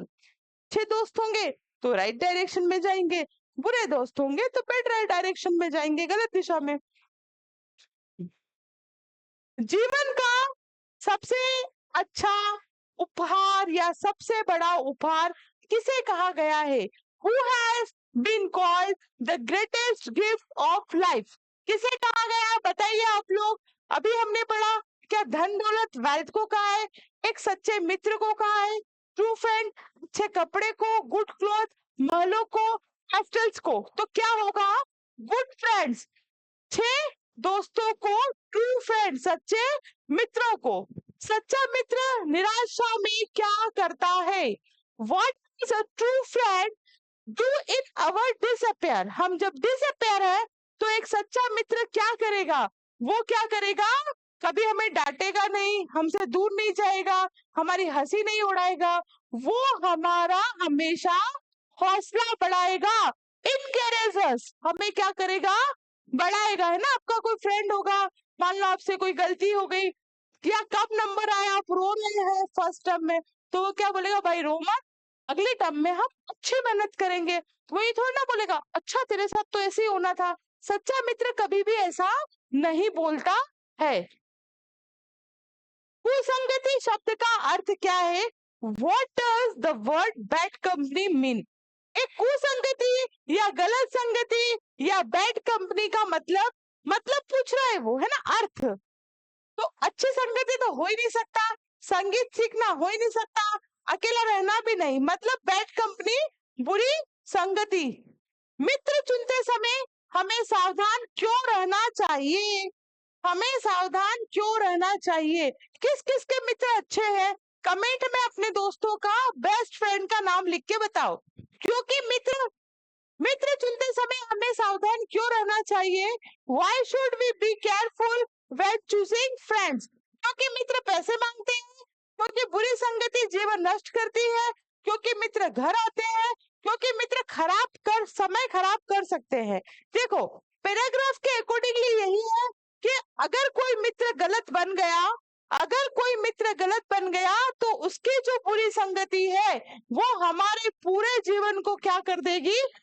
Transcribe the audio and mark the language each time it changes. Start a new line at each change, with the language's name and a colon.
Hindi: अच्छे दोस्त होंगे तो राइट डायरेक्शन में जाएंगे, बुरे दोस्त होंगे तो बैड डायरेक्शन में जाएंगे, गलत दिशा में। जीवन का सबसे अच्छा उपहार या सबसे बड़ा उपहार किसे कहा गया है?
English: Who has been called the greatest gift of life?
Hindi: किसे कहा गया है बताइए आप लोग। अभी हमने पढ़ा, क्या धन दौलत वेल्थ को कहा है, एक सच्चे मित्र को कहा है, ट्रू फ्रेंड अच्छे कपड़े को, गुड क्लॉथ महलों को, हॉस्टल्स को। तो क्या होगा? गुड फ्रेंड्स, अच्छे दोस्तों को, ट्रू फ्रेंड सच्चे मित्रों को। सच्चा मित्र निराशा में क्या करता है?
English: What is a true friend do in our disappear?
Hindi: हम जब डिसअपेयर है तो एक सच्चा मित्र क्या करेगा? वो क्या करेगा? कभी हमें डांटेगा नहीं, हमसे दूर नहीं जाएगा, हमारी हंसी नहीं उड़ाएगा, वो हमारा हमेशा हौसला बढ़ाएगा। इनकरेजेस, हमें क्या करेगा? बढ़ाएगा, है ना। आपका कोई फ्रेंड होगा, मान लो आपसे कोई गलती हो गई या कम नंबर आया, आप रो रहे हैं फर्स्ट टर्म में, तो वो क्या बोलेगा? भाई रो मत, अगले टर्म में हम अच्छी मेहनत करेंगे। वही थोड़ा ना बोलेगा अच्छा तेरे साथ तो ऐसे ही होना था। सच्चा मित्र कभी भी ऐसा नहीं बोलता है। कुसंगति शब्द का अर्थ क्या है?
English: What does the word bad company mean?
Hindi: एक कुसंगति या गलत संगति या बैड कंपनी का मतलब पूछ रहा है वो, है ना, अर्थ। तो अच्छी संगति तो हो ही नहीं सकता, संगीत सीखना हो ही नहीं सकता, अकेला रहना भी नहीं, मतलब बैड कंपनी, बुरी संगति। मित्र चुनते समय हमें सावधान क्यों रहना चाहिए? हमें सावधान क्यों रहना चाहिए? किस किस के मित्र अच्छे हैं? कमेंट में अपने दोस्तों का, बेस्ट फ्रेंड का नाम लिख के बताओ। क्योंकि मित्र चुनते समय हमें सावधान क्यों रहना चाहिए?
English: Why should we be careful when choosing friends?
Hindi: क्योंकि मित्र पैसे मांगते हैं, क्योंकि बुरी संगति जीवन नष्ट करती है, क्योंकि मित्र घर आते हैं, क्योंकि मित्र समय खराब कर सकते हैं। देखो, पैराग्राफ के अकॉर्डिंगली यही है कि अगर कोई मित्र गलत बन गया, अगर कोई मित्र गलत बन गया तो उसकी जो बुरी संगति है वो हमारे पूरे जीवन को क्या कर देगी?